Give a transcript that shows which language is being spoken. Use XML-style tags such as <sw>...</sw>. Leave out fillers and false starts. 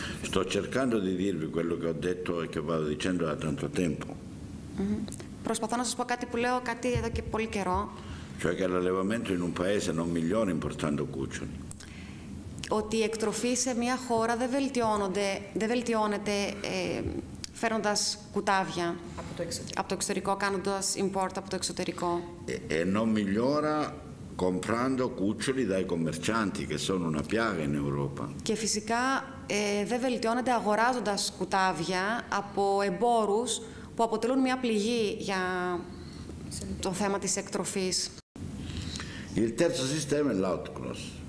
<it>Sto cercando di dirvi quello che ho detto e che vado dicendo da tanto tempo.</it> <el>Προσπαθώ να σας πω κάτι που λέω κάτι εδώ και πολύ καιρό.</el> <it>Cioè che l'allevamento in un paese non migliora importando cuccioli.</it> <el>Ότι η εκτροφή σε μια χώρα δεν βελτιώνεται φέρνοντας κουτάβια από το εξωτερικό, κάνοντας import από το εξωτερικό.</el> <it>E non migliora comprando cuccioli dai commercianti, che sono una piaga in Europa.</it> <el>Και φυσικά δεν βελτιώνεται αγοράζοντας κουτάβια από εμπόρους που αποτελούν μια πληγή για το θέμα της εκτροφής.</el> <it>Il terzo sistema è l'autocross.</it>